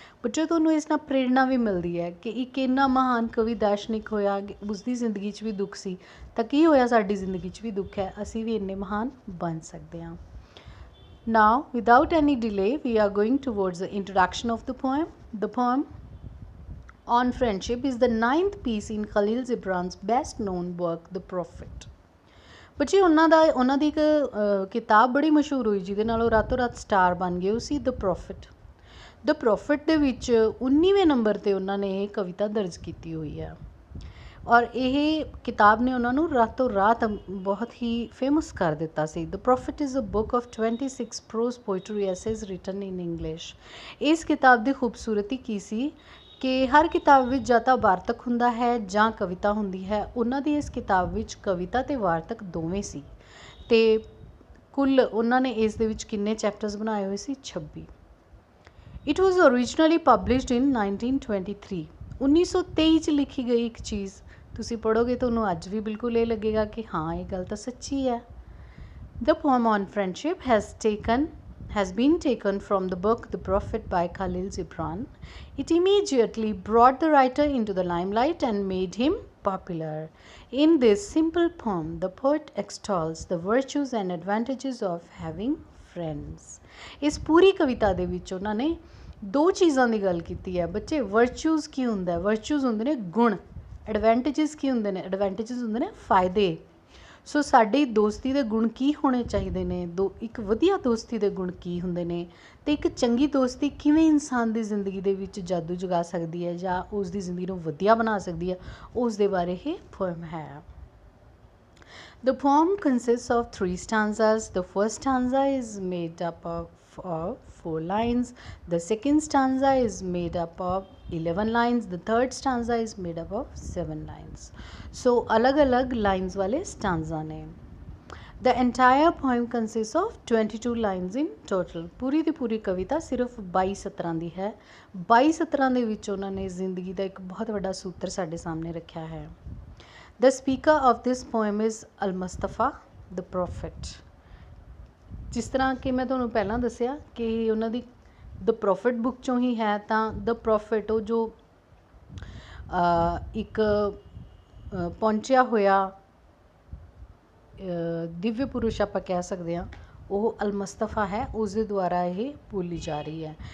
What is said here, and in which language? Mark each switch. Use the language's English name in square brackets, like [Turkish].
[Punjabi] ਬੱਚੇ ਤੁਹਾਨੂੰ ਇਸ ਨਾਲ ਪ੍ਰੇਰਨਾ ਵੀ ਮਿਲਦੀ ਹੈ ਕਿ ਇੱਕ ਇੰਨਾ ਮਹਾਨ ਕਵੀ ਦਾਰਸ਼ਨਿਕ ਹੋਇਆ, ਉਸਦੀ ਜ਼ਿੰਦਗੀ 'ਚ ਵੀ ਦੁੱਖ ਸੀ ਤਾਂ ਕੀ ਹੋਇਆ, ਸਾਡੀ ਜ਼ਿੰਦਗੀ 'ਚ ਵੀ ਦੁੱਖ ਹੈ, ਅਸੀਂ ਵੀ ਇੰਨੇ ਮਹਾਨ ਬਣ ਸਕਦੇ ਹਾਂ। [English] Now without any delay we are going towards the introduction of the poem. The poem on friendship is the 9th piece in Khalil Gibran's best known work The Prophet. [Punjabi] ਬੱਚੇ ਉਹਨਾਂ ਦੀ ਇੱਕ ਕਿਤਾਬ ਬੜੀ ਮਸ਼ਹੂਰ ਹੋਈ ਜਿਹਦੇ ਨਾਲ ਉਹ ਰਾਤੋਂ ਰਾਤ ਸਟਾਰ ਬਣ ਗਏ, ਉਹ ਸੀ ਦ ਪ੍ਰੋਫਿਟ। ਦ ਪ੍ਰੋਫਿਟ ਦੇ ਵਿੱਚ 19ਵੇਂ ਨੰਬਰ 'ਤੇ ਉਹਨਾਂ ਨੇ ਇਹ ਕਵਿਤਾ ਦਰਜ ਕੀਤੀ ਹੋਈ ਹੈ ਔਰ ਇਹ ਕਿਤਾਬ ਨੇ ਉਹਨਾਂ ਨੂੰ ਰਾਤੋਂ ਰਾਤ ਬਹੁਤ ਹੀ ਫੇਮਸ ਕਰ ਦਿੱਤਾ ਸੀ। [English] The prophet is a book of 26 prose poetry essays written in English. [Punjabi] ਇਸ ਕਿਤਾਬ ਦੀ ਖੂਬਸੂਰਤੀ ਕੀ ਸੀ ਕਿ ਹਰ ਕਿਤਾਬ ਵਿੱਚ ਜਾਂ ਤਾਂ ਵਾਰਤਕ ਹੁੰਦਾ ਹੈ ਜਾਂ ਕਵਿਤਾ ਹੁੰਦੀ ਹੈ। ਉਹਨਾਂ ਦੀ ਇਸ ਕਿਤਾਬ ਵਿੱਚ ਕਵਿਤਾ ਅਤੇ ਵਾਰਤਕ ਦੋਵੇਂ ਸੀ ਅਤੇ ਕੁੱਲ ਉਹਨਾਂ ਨੇ ਇਸ ਦੇ ਵਿੱਚ ਕਿੰਨੇ ਚੈਪਟਰਸ ਬਣਾਏ ਹੋਏ ਸੀ? 26। [English] It was originally published in 1923। [Punjabi] 1923 'ਚ ਲਿਖੀ ਗਈ ਇੱਕ ਚੀਜ਼ ਤੁਸੀਂ ਪੜ੍ਹੋਗੇ ਤੁਹਾਨੂੰ ਅੱਜ ਵੀ ਬਿਲਕੁਲ ਇਹ ਲੱਗੇਗਾ ਕਿ ਹਾਂ ਇਹ ਗੱਲ ਤਾਂ ਸੱਚੀ ਹੈ। [English] The poem on friendship has been taken from the book The Prophet by Khalil Gibran. It immediately brought the writer into the limelight and made him popular. In this simple poem, the poet extols the virtues and advantages of having friends. [Punjabi] ਇਸ ਪੂਰੀ ਕਵਿਤਾ ਦੇ ਵਿੱਚ ਉਹਨਾਂ ਨੇ 2 ਚੀਜ਼ਾਂ ਦੀ ਗੱਲ ਕੀਤੀ ਹੈ ਬੱਚੇ। ਵਰਚੂਜ਼ ਕੀ ਹੁੰਦਾ? ਵਰਚੂਜ਼ ਹੁੰਦੇ ਨੇ ਗੁਣ। ਐਡਵਾਂਟੇਜਸ ਕੀ ਹੁੰਦੇ ਨੇ? ਐਡਵਾਂਟੇਜਸ ਹੁੰਦੇ ਨੇ ਫਾਇਦੇ। ਸੋ ਸਾਡੀ ਦੋਸਤੀ ਦੇ ਗੁਣ ਕੀ ਹੋਣੇ ਚਾਹੀਦੇ ਨੇ? ਇੱਕ ਵਧੀਆ ਦੋਸਤੀ ਦੇ ਗੁਣ ਕੀ ਹੁੰਦੇ ਨੇ ਅਤੇ ਇੱਕ ਚੰਗੀ ਦੋਸਤੀ ਕਿਵੇਂ ਇਨਸਾਨ ਦੀ ਜ਼ਿੰਦਗੀ ਦੇ ਵਿੱਚ ਜਾਦੂ ਜਗਾ ਸਕਦੀ ਹੈ ਜਾਂ ਉਸ ਦੀ ਜ਼ਿੰਦਗੀ ਨੂੰ ਵਧੀਆ ਬਣਾ ਸਕਦੀ ਹੈ, ਉਸ ਦੇ ਬਾਰੇ ਇਹ ਪੋਇਮ ਹੈ। [English] The poem consists of 3 stanzas. The first stanza is made up of 4 lines. The second stanza is made up of 11 lines. The third stanza is made up of 7 lines. [Punjabi] So alag alag lines wale stanza ne. [English] The entire poem consists of 22 lines in total. [Punjabi] पूरी ਦੀ पूरी कविता सिर्फ 22 ਸਤਰਾਂ ਦੀ ਹੈ। 22 ਸਤਰਾਂ ਦੇ ਵਿੱਚ ਉਹਨਾਂ ਨੇ ਜ਼ਿੰਦਗੀ ਦਾ ਇੱਕ ਬਹੁਤ ਵੱਡਾ ਸੂਤਰ ਸਾਡੇ ਸਾਹਮਣੇ ਰੱਖਿਆ ਹੈ। [English] The speaker of this poem is Al-Mustafa, the prophet. [Punjabi] ਜਿਸ ਤਰ੍ਹਾਂ ਕਿ ਮੈਂ ਤੁਹਾਨੂੰ ਪਹਿਲਾਂ ਦੱਸਿਆ ਕਿ ਉਹਨਾਂ ਦੀ ਦ ਪ੍ਰੋਫਿਟ ਬੁੱਕ ਚੋਂ ਹੀ ਹੈ, ਤਾਂ ਦ ਪ੍ਰੋਫਿਟ ਉਹ ਜੋ ਇੱਕ ਪਹੁੰਚਿਆ ਹੋਇਆ ਦਿਵਯ ਪੁਰਸ਼ ਆਪਾਂ ਕਹਿ ਸਕਦੇ ਹਾਂ, ਉਹ ਅਲਮਸਤਫਾ ਹੈ, ਉਸ ਦੇ ਦੁਆਰਾ ਇਹ ਬੋਲੀ ਜਾ ਰਹੀ ਹੈ।